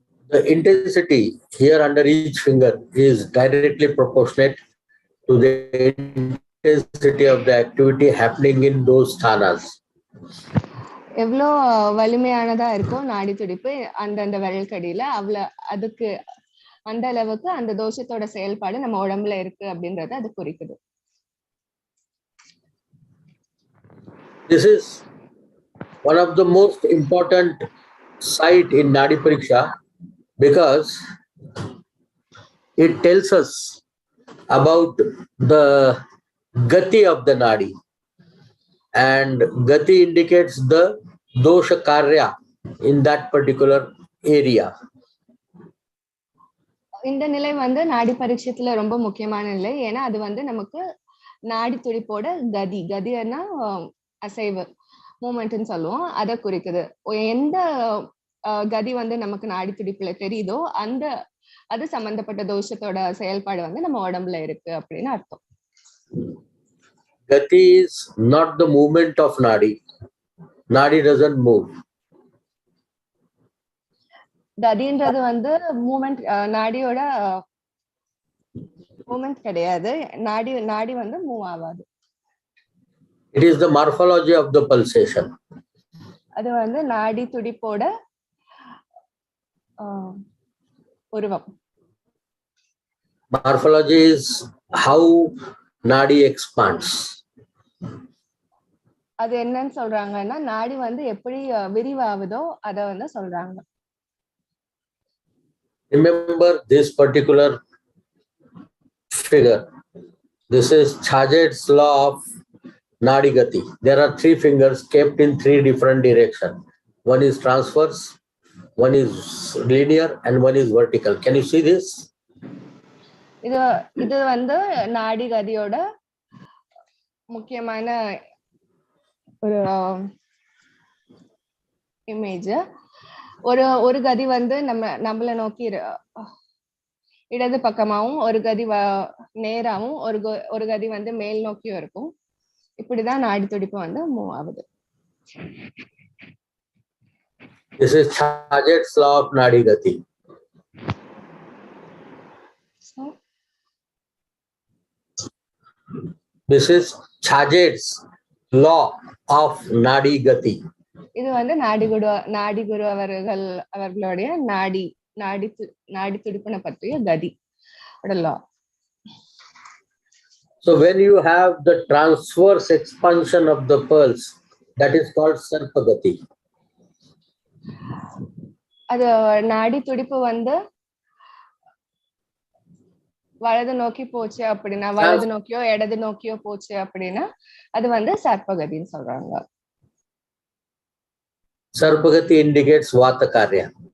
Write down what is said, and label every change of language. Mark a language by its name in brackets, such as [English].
[English] The intensity here under each finger is directly proportionate to the intensity of the activity happening in those sthanas. [Tamil] எவ்வளோ வலிமையானதா இருக்கும் நாடி துடிப்பு அந்தந்த விரல் கடியில அதுக்கு அந்த அளவுக்கு அந்த தோஷத்தோட செயல்பாடு நம்ம உடம்புல இருக்கு அப்படின்றத அது குறிக்குது. [English] This is one of the most important site in Nadi Pariksha because it tells us about the gati of the Nadi, and gati indicates the dosha karya in that particular area. [Tamil] இந்த நிலை வந்து நாடி பரீட்சத்துல ரொம்ப முக்கியமான நிலை. ஏன்னா அது வந்து நமக்கு நாடி துடிப்போட கதின்னா அசைவு மூமெண்ட்னு சொல்லுவோம், அதை குறிக்குது. எந்த கதி வந்து நமக்கு நாடி துடிப்புல தெரியுதோ அது சம்பந்தப்பட்ட தோஷத்தோட செயல்பாடு வந்து நம்ம உடம்புல இருக்கு அப்படின்னு அர்த்தம். [English] Gati is not the movement of Nadi. Nadi doesn't move. [Tamil] கதின்றது வந்து மூமெண்ட், நாடியோட மூமெண்ட் கிடையாது. நாடி வந்து மூவ் ஆகாது. [English] It is the morphology of the pulsation. [Tamil] அது வந்து நாடி துடிப்போட உருவம். [English] Morphology is how Nadi expands. [Tamil] அது என்னன்னு சொல்றாங்கன்னா நாடி வந்து எப்படி விரிவாகுதோ அத வந்து சொல்றாங்க. [English] Remember this particular figure. This is Chhajet's law of Nadi Gati. There are three fingers kept in three different directions. One is transverse, one is linear, and one is vertical. Can you see this? [Tamil] இது வந்து நாடி கதியோட முக்கியமான ஒரு image. ஒரு கதி வந்து நம்மள நோக்கி இடது பக்கமாவும், ஒரு கதி நேராவும், ஒரு கதி வந்து மேல் நோக்கியும் இருக்கும். இப்படிதான் நாடி துடிப்பு வந்து மூவ் ஆகுது. [English] This is Chhajet's law of Nadi Gati. This is Chhajet's law of Nadi Gati. [Tamil] இது வந்து நாடி குரு அவர்களுடைய நாடி துடிப்பினை பற்றிய கதி law. [English] So when you have the transverse expansion of the pulse, that is called Sarpagati. [Tamil] அது நாடி துடிப்பு வந்து வலது நோக்கி போச்சு அப்படின்னா, வலது நோக்கியோ இடது நோக்கியோ போச்சு அப்படின்னா அது வந்து சர்ப்பகதின்னு சொல்றாங்க. [English] Sarpagati indicates Vata Karya.